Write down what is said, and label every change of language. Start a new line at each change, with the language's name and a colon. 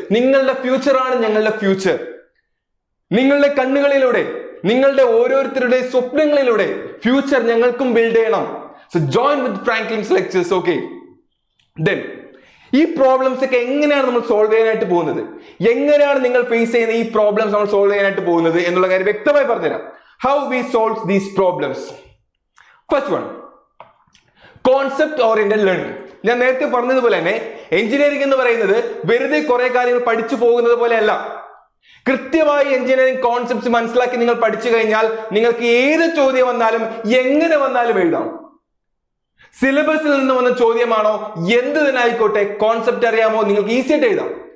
Malayalam: നിങ്ങളുടെ ഫ്യൂച്ചറാണ് ഞങ്ങളുടെ ഫ്യൂച്ചർ. നിങ്ങളുടെ കണ്ണുകളിലൂടെ, നിങ്ങളുടെ ഓരോരുത്തരുടെ സ്വപ്നങ്ങളിലൂടെ ഫ്യൂച്ചർ ഞങ്ങൾക്കും ബിൽഡ് ചെയ്യണം.
English: So join with Franklin's lectures.
Malayalam: Okay, then ഈ പ്രോബ്ലംസ് ഒക്കെ എങ്ങനെയാണ് നമ്മൾ സോൾവ് ചെയ്യാനായിട്ട് പോകുന്നത്, എങ്ങനെയാണ് നിങ്ങൾ ഫേസ് ചെയ്യുന്ന ഈ പ്രോബ്ലംസ് നമ്മൾ സോൾവ് ചെയ്യാനായിട്ട് പോകുന്നത് എന്നുള്ള കാര്യം വ്യക്തമായി പറഞ്ഞുതരാം.
English: How we solve these problems. First one, concept oriented learning.
Malayalam: ഞാൻ നേരത്തെ പറഞ്ഞതുപോലെ തന്നെ എഞ്ചിനീയറിംഗ് എന്ന് പറയുന്നത് വെറുതെ കുറെ കാര്യങ്ങൾ പഠിച്ചു പോകുന്നത് പോലെയല്ല. കൃത്യമായി എഞ്ചിനീയറിംഗ് കോൺസെപ്റ്റ്സ് മനസ്സിലാക്കി നിങ്ങൾ പഠിച്ചു കഴിഞ്ഞാൽ നിങ്ങൾക്ക് ഏത് ചോദ്യം വന്നാലും എങ്ങനെ വന്നാലും എഴുതാം. സിലബസിൽ നിന്ന് വന്ന ചോദ്യമാണോ എന്ത് തന്നെ ആയിക്കോട്ടെ, കോൺസെപ്റ്റ് അറിയാമോ, നിങ്ങൾക്ക് ഈസി ആയിട്ട് എഴുതാം.